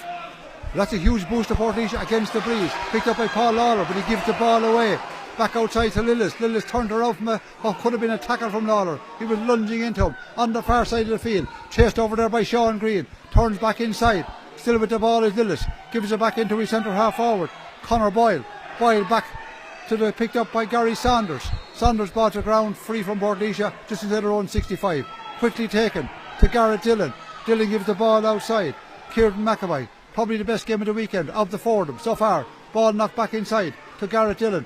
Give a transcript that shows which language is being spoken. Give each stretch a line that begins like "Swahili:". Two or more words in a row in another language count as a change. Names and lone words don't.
English: That's a huge boost to Portlaoise against the breeze. Picked up by Paul Lawler, but he gives the ball away. Back outside to Lillis. Lillis turned around from what could have been a tackle from Lawler. He was lunging into him on the far side of the field. Chased over there by Sean Green. Turns back inside. Still with the ball is Lillis. Gives it back into his centre half forward. Conor Boyle. Boyle back to the picked up by Gary Saunders. Saunders ball to ground free from Portlaoise just inside their own 65. Quickly taken to Garrett Dillon. Dillon gives the ball outside. Kieran McAvoy. Probably the best game of the weekend of the four of them so far. Ball knocked back inside to Garrett Dillon.